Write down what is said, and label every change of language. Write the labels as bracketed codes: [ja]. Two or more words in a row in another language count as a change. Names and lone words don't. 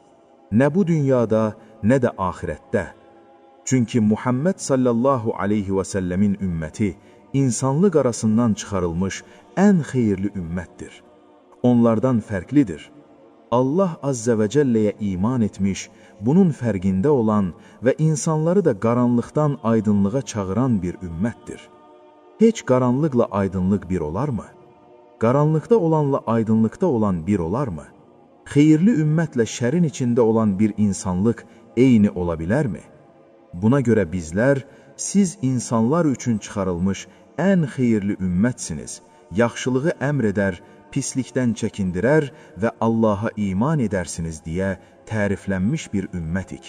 [tr] Ne bu dünyada, ne de ahirette. Çünkü Muhammed sallallahu aleyhi ve sellemin ümməti insanlık arasından [az] çıxarılmış en xeyirli ümmətdir. Onlardan fərqlidir. [tr] Allah Azze ve Celle'ye iman etmiş, bunun fərqində olan ve insanları da [az] qaranlıqdan aydınlığa çağıran [tr] bir ümmətdir. [az] Hiç qaranlıqla aydınlıq bir olar mı? Qaranlıqda olanla aydınlıqda olan bir olar mı? Xeyirli ümmətlə şərin içində olan bir insanlıq eyni ola bilərmi? Buna görə bizlər, siz insanlar üçün çıxarılmış ən xeyirli ümmətsiniz, yaxşılığı əmr edər, pislikdən çəkindirər və Allaha iman edərsiniz deyə təriflənmiş bir ümmətik.